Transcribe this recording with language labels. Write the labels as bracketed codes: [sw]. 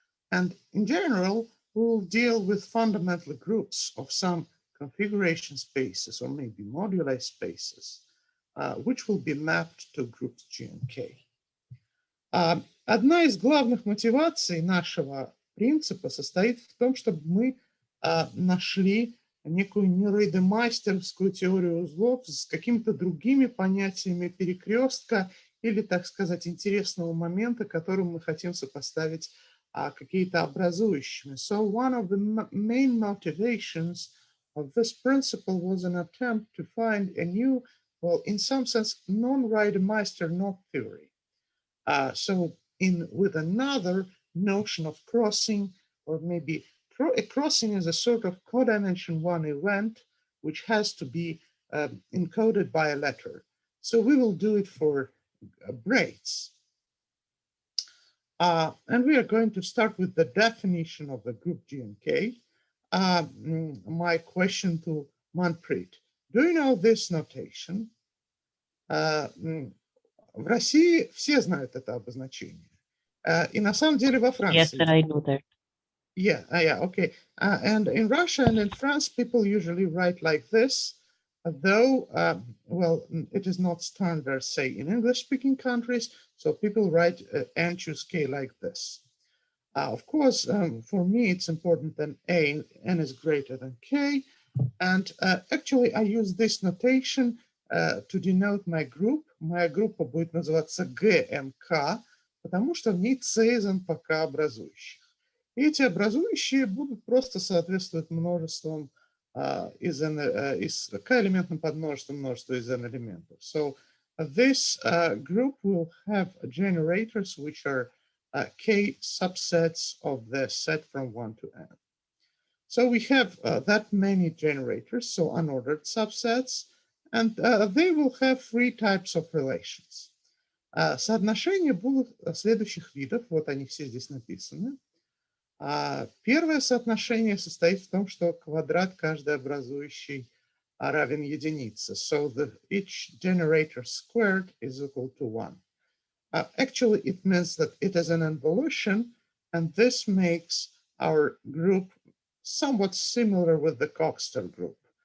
[en] And in general, we'll deal with fundamental groups of some configuration spaces or maybe moduli spaces, which will be mapped to groups G and K. [ru] Одна из главных мотиваций нашего принципа состоит в том, чтобы мы нашли некую нейроидемайстеровскую теорию узлов с какими-то другими понятиями перекрестка или, так сказать, интересного момента, которым мы хотим сопоставить какие-то образующими. [en] So one of the main motivations of this principle was an attempt to find a new, well, in some sense, non-Reidemeister knot theory. So with another notion of crossing, or maybe a crossing is a sort of codimension 1 event, which has to be encoded by a letter. So we will do it for braids. And we are going to start with the definition of the group G and K. My question to Manpreet, do you know this notation? [ru] В России все знают это обозначение. И на самом деле во Франции. [en] Yes, I know that. Yeah, okay. And in Russia and in France, people usually write like this, though, well, it is not standard, say, in English-speaking countries, so people write n choose k like this. Of course, for me, it's important that n is greater than k, and actually, I use this notation to denote my group. [ru] Моя группа будет называться GNK, потому что в ней c из npk образующих. И эти образующие будут просто соответствовать множествам k-элементным подмножествам множества из n элементов. [en] So this group will have generators which are k subsets of the set from 1 to n. So we have that many generators, so unordered subsets, and they will have 3 types of relations. [ru] Соотношения будут следующих видов, вот они все здесь написаны. Первое соотношение состоит в том, что квадрат каждой образующей равен единице. [en] So each generator squared is equal to 1. Actually, it means that it is an involution, and this makes our group somewhat similar with the Coxeter group.